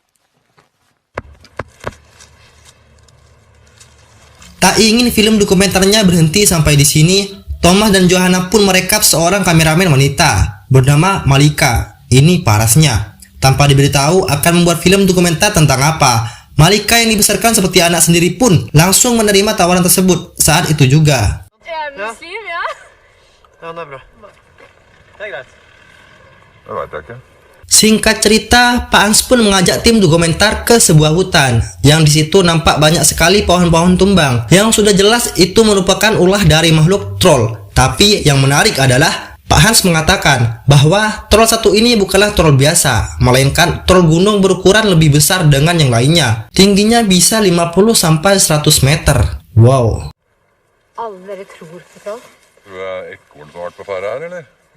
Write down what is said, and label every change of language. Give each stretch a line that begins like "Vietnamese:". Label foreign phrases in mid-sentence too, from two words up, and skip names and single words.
Indonesian: Tak ingin film dokumenternya berhenti sampai di sini, Thomas dan Johanna pun merekap seorang kameramen wanita bernama Malika. Ini parasnya. Tanpa diberitahu akan membuat film dokumenter tentang apa, Malika yang dibesarkan seperti anak sendiri pun langsung menerima tawaran tersebut saat itu juga.
Norwegian: Muslim, ja. Ja, det er bra. Det er greit. Det vet jeg ikke.
Indonesian: Singkat cerita, Pak Hans pun mengajak tim dokumenter ke sebuah hutan yang di situ nampak banyak sekali pohon-pohon tumbang yang sudah jelas itu merupakan ulah dari makhluk troll. Tapi yang menarik adalah Pak Hans mengatakan bahwa troll satu ini bukanlah troll biasa, melainkan troll gunung berukuran lebih besar dengan yang lainnya. Tingginya bisa 50-100 meter. Wow.
Norwegian: Alle dere tror på troll? Tror du det er ekorn som har vært på ferde her, eller?